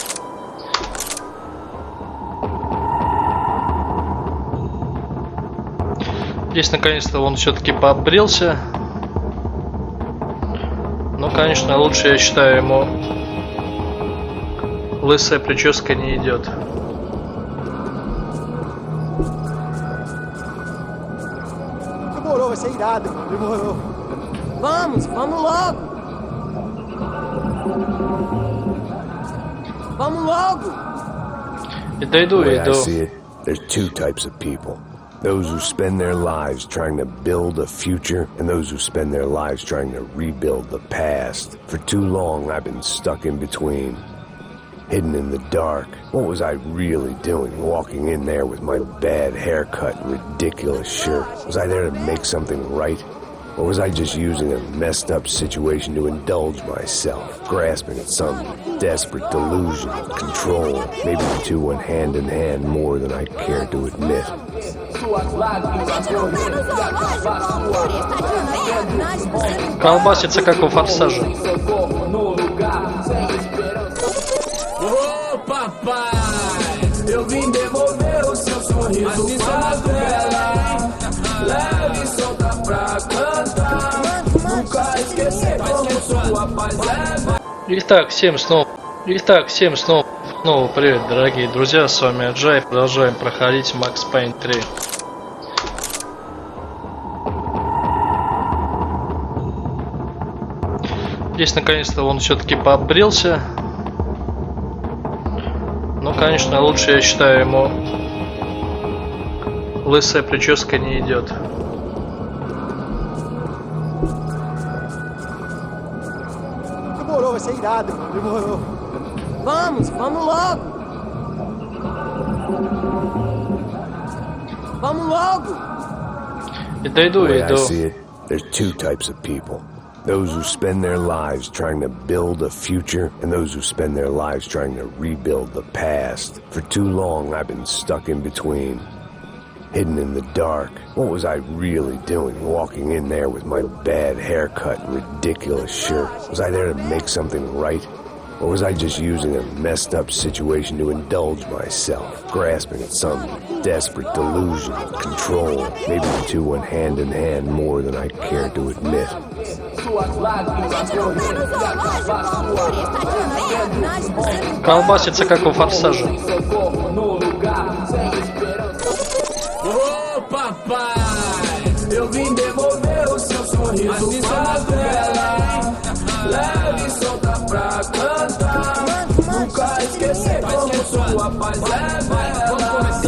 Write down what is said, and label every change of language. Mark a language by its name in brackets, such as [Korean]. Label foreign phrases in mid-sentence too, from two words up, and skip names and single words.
[Russian] Здесь наконец-то он все-таки побрился. Ну, конечно, лучше, я считаю, ему лысая прическа не идет. [Portuguese] Demorou, vai ser irado. Demorou. Vamos logo! Vamos logo! [Russian] И дойду, [English] The way I [Russian] иду. [English] see it, there's two types of people. Those who spend their lives trying to build a future, and those who spend their lives trying to rebuild the past. For too long, I've been stuck in between. Hidden in the dark. What was I really doing walking in there with my bad haircut and ridiculous shirt? Was I there to make something right? Or was I just using a messed up situation to indulge myself, grasping at some desperate delusion of control? Maybe the two went hand in hand more than I cared to admit. [Russian] Колбасится, как у форсажа. [Portuguese] Ô papai, eu vim devolver o seu sorriso favela. Leve e solta pra cantar. Nunca esquecer como sua paz é. [Russian] Итак, всем снова привет, дорогие друзья, с вами Аджай, продолжаем проходить Max Payne 3. Здесь наконец-то он все-таки побрился. Ну, конечно, лучше, я считаю, ему лысая прическа не идет. [Portuguese] Demorou, vai ser irado, mano. Demorou. Vamos logo. Vamos logo. [English] The way I see it, there's two types of people. Those who spend their lives trying to build a future, and those who spend their lives trying to rebuild the past. For too long, I've been stuck in between. Hidden in the dark. What was I really doing, walking in there with my bad haircut and ridiculous shirt? Was I there to make something right? Or was I just using a messed up situation to indulge myself, grasping at some desperate delusion of control? Maybe the two went hand in hand more than I cared to admit. [Russian] Колбасится, как у форсажа. [Portuguese] Ô papai, eu vim devolver o seu sorriso favela. Leve e solta pra cantar. Nunca esquecer como sua paz é bela.